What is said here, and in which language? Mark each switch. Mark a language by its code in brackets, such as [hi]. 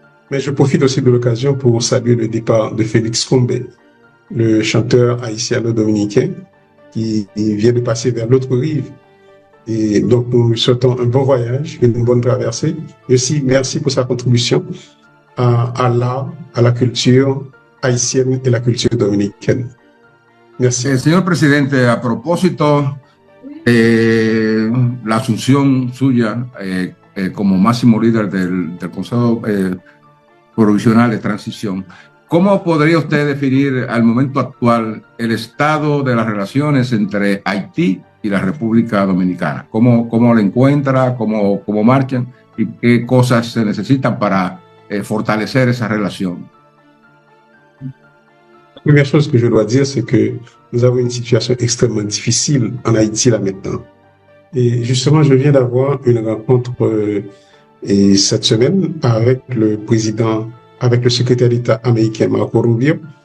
[fr] Mais je profite aussi de l'occasion pour saluer le départ de Félix Combé, le chanteur haïtiano-dominicain qui vient de passer vers l'autre rive. Et donc, nous lui souhaitons un bon voyage, une bonne traversée. Et aussi, merci pour sa contribution à l'art, à la culture haïtienne et la culture dominicaine. Merci. [es] Señor presidente, a propósito de la asunción suya como máximo líder del Consejo Provisional de Transición, ¿cómo podría usted definir al momento actual el estado de las relaciones entre Haití y la República Dominicana? ¿Cómo la encuentra? ¿Cómo marchan? ¿Y qué cosas se necesitan para fortalecer esa relación? [fr] La première chose que je dois dire, c'est que nous avons une situation extrêmement difficile en Haïti là maintenant. Et justement, je viens d'avoir une rencontre cette semaine avec le président, avec le secrétaire d'État américain Marco Rubio.